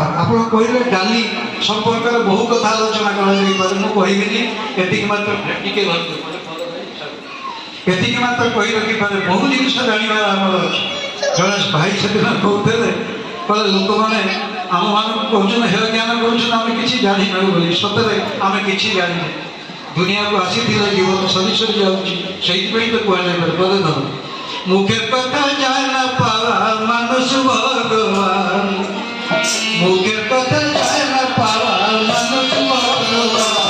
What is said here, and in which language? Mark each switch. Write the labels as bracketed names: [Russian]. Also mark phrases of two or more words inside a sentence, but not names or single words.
[Odia] ଆପଣ କହିଲେ ଡାଲି ସମ୍ପର୍କରେ ବହୁ କଥା ଆଲୋଚନା କରାଯାଇପାରେ, ମୁଁ କହିବିନି, ଏତିକି ମାତ୍ର କହି ରଖିପାରେ। ବହୁ ଜିନିଷ ଜାଣିବାର ଆମର ଅଛି। ଜଣେ ଭାଇ ସେଦିନ କହୁଥିଲେ, କହିଲେ ଲୋକମାନେ ଆମମାନଙ୍କୁ କହୁଛନ୍ତି ହେୟ ଜ୍ଞାନ କରୁଛନ୍ତି, ଆମେ କିଛି ଜାଣିନାହୁଁ ବୋଲି। ସତରେ ଆମେ କିଛି ଜାଣିନେ। ଦୁନିଆକୁ ଆସିଥିଲେ ଜୀବନ ସରି ସରି ଯାଉଛି, ସେଇଥିପାଇଁ ତ କୁହାଯାଇପାରେ ପଦେ ଧର [Bangla] মুখের কথা যায় না পাওয়া মানুষ ভগবান, মুখের কথা যায় না পাওয়া মানুষ ভগবান।